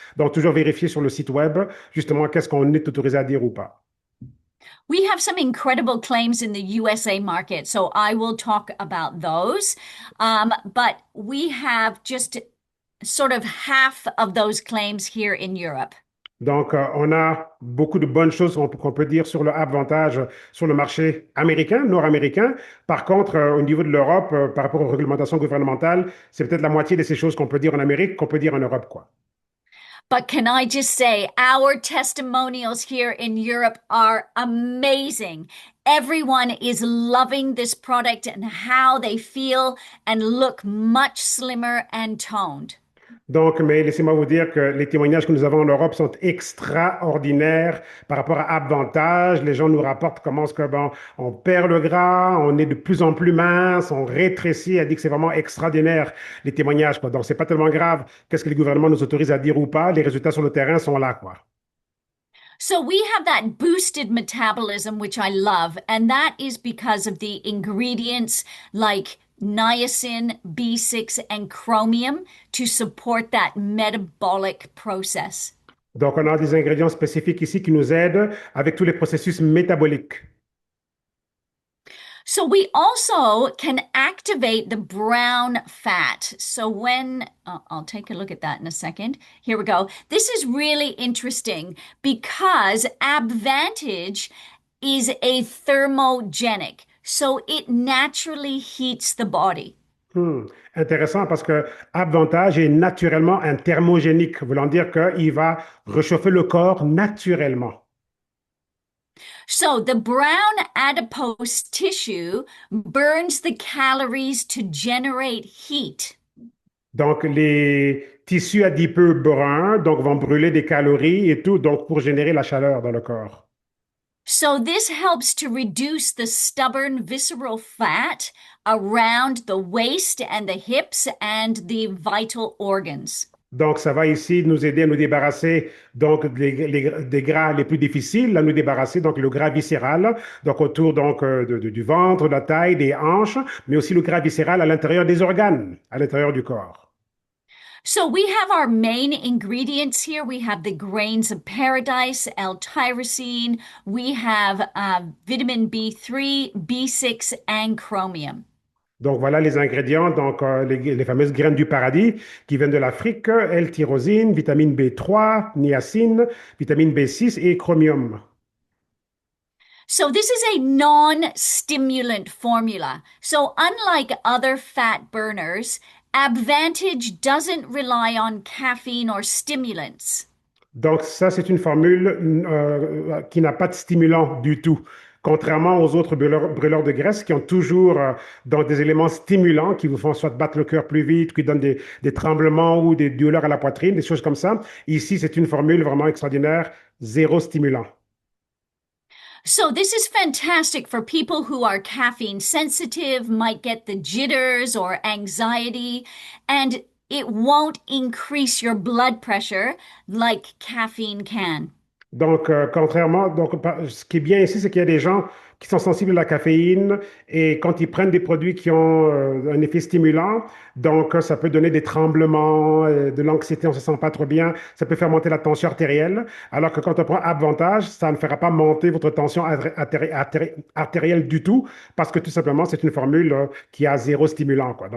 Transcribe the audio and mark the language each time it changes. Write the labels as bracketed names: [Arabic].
[French] Donc, toujours vérifier sur le site web, justement, qu'est-ce qu'on est autorisé à dire ou pas. [English] We have some incredible claims in the USA market, so I will talk about those. But we have just sort of half of those claims here in Europe. [French] Donc, on a beaucoup de bonnes choses qu'on peut dire sur le avantage sur le marché américain, nord-américain. Par contre, au niveau de l'Europe, par rapport aux réglementations gouvernementales, c'est peut-être la moitié de ces choses qu'on peut dire en Amérique qu'on peut dire en Europe, quoi. [English] But can I just say, our testimonials here in Europe are amazing. Everyone is loving this product and how they feel and look much slimmer and toned. [French] Donc, mais laissez-moi vous dire que les témoignages que nous avons en Europe sont extraordinaires par rapport à Avantage. Les gens nous rapportent comment ce que, bon, on perd le gras, on est de plus en plus mince, on rétrécit. Elle dit que c'est vraiment extraordinaire, les témoignages, quoi. Donc, c'est pas tellement grave qu'est-ce que les gouvernements nous autorisent à dire ou pas. Les résultats sur le terrain sont là, quoi. [English] So we have that boosted metabolism, which I love, and that is because of the ingredients like niacin, B6, and chromium to support that metabolic process. [French] Donc, on a des ingrédients spécifiques ici qui nous aident avec tous les processus métaboliques. [English] So we also can activate the brown fat. So I'll take a look at that in a second. Here we go. This is really interesting because Abvantage is a thermogenic. So it naturally heats the body. [French] Intéressant parce que Avantage est naturellement un thermogénique, voulant dire qu'il va réchauffer le corps naturellement. [English] So the brown adipose tissue burns the calories to generate heat. [French] Donc, les tissus adipeux bruns donc, vont brûler des calories et tout, donc pour générer la chaleur dans le corps. [English] So this helps to reduce the stubborn visceral fat around the waist and the hips and the vital organs. [French] Donc, ça va ici nous aider à nous débarrasser donc des gras les plus difficiles, à nous débarrasser donc le gras viscéral, donc autour donc du ventre, de la taille, des hanches, mais aussi le gras viscéral à l'intérieur des organes, à l'intérieur du corps. [English] So we have our main ingredients here. We have the grains of paradise, L-tyrosine. We have vitamin B3, B6, and chromium. [French] Donc voilà les ingrédients, donc les fameuses graines du paradis qui viennent de l'Afrique, L-tyrosine, vitamine B3, niacine, vitamine B6 et chromium. [English] So this is a non-stimulant formula. So unlike other fat burners, Abvantage doesn't rely on caffeine or stimulants. [French] Donc ça, c'est une formule qui n'a pas de stimulant du tout, contrairement aux autres brûleurs de graisse qui ont toujours donc des éléments stimulants qui vous font soit battre le cœur plus vite, qui donnent des tremblements ou des douleurs à la poitrine, des choses comme ça. Ici, c'est une formule vraiment extraordinaire, zéro stimulant. [English] So this is fantastic for people who are caffeine sensitive, might get the jitters or anxiety, and it won't increase your blood pressure like caffeine can. [French] Donc, contrairement, donc, ce qui est bien ici, c'est qu'il y a des gens qui sont sensibles à la caféine et quand ils prennent des produits qui ont un effet stimulant, donc ça peut donner des tremblements, de l'anxiété, on se sent pas trop bien, ça peut faire monter la tension artérielle, alors que quand on prend Avantage, ça ne fera pas monter votre tension artérielle du tout, parce que tout simplement, c'est une formule qui a zéro stimulant, quoi.